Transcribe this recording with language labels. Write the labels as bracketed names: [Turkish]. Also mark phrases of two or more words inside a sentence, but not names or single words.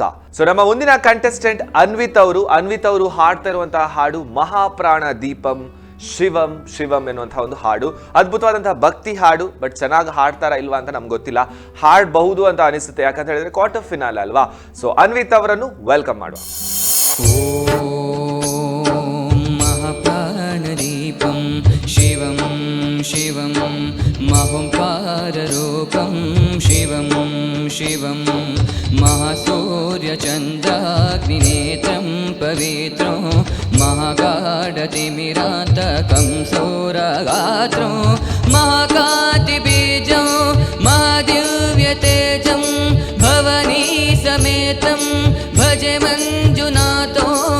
[Kannada] ಸೊ ನಮ್ಮ ಮುಂದಿನ ಕಂಟೆಸ್ಟೆಂಟ್ ಅನ್ವಿತ್ ಅವರು ಹಾಡ್ತಾ ಇರುವಂತಹ ಹಾಡು ಮಹಾಪ್ರಾಣ ದೀಪಂ ಶಿವಂ ಶಿವಂ ಎನ್ನುವಂತಹ ಒಂದು ಹಾಡು. ಅದ್ಭುತವಾದಂತಹ ಭಕ್ತಿ ಹಾಡು. ಬಟ್ ಚೆನ್ನಾಗಿ ಹಾಡ್ತಾರಾ ಇಲ್ವಾ ಅಂತ ನಮ್ಗೆ ಗೊತ್ತಿಲ್ಲ. ಹಾಡಬಹುದು ಅಂತ ಅನಿಸುತ್ತೆ, ಯಾಕಂತ ಹೇಳಿದ್ರೆ [English] quarter final [Kannada] ಅಲ್ವಾ. ಸೊ ಅನ್ವಿತ್ ಅವರನ್ನು ವೆಲ್ಕಮ್ ಮಾಡುವ. [Sanskrit] महाप्राणदीपं शिवं शिवं महोङ्काररूपं शिवं शिवं महासूर्यचन्द्राग्निनेत्रं पवित्रं महागाढतिमिरान्तकं सौरगात्रं महाकातिबीजं महादिव्यतेजं भवनी समेतं भजे मञ्जुनाथो